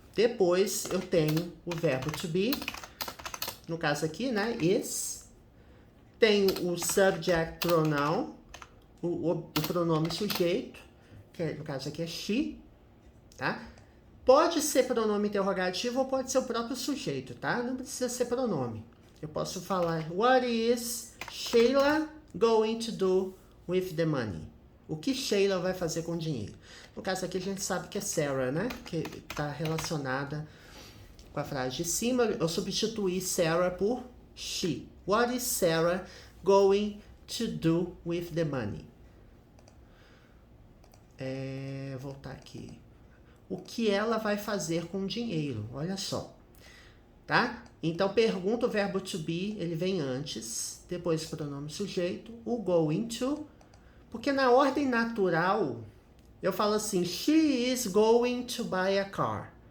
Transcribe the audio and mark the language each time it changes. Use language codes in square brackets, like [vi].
[pt] Depois eu tenho o verbo to be, no caso aqui, né, is. Tenho o subject pronoun, o pronome sujeito, que no caso aqui é she, tá? Pode ser pronome interrogativo ou pode ser o próprio sujeito, tá? Não precisa ser pronome. Eu posso falar, [en] what is Sheila going to do with the money? [pt] O que Sheila vai fazer com o dinheiro? No caso aqui a gente sabe que é Sarah, né? Que está relacionada com a frase de cima. Eu substituí Sarah por she. [en] What is Sarah going to do with the money? [pt] Voltar aqui. O que ela vai fazer com o dinheiro? Olha só. Tá? Então, pergunta, o verbo to be, ele vem antes, depois o pronome sujeito, o going to, porque na ordem natural, eu falo assim, [en] she is going to buy a car.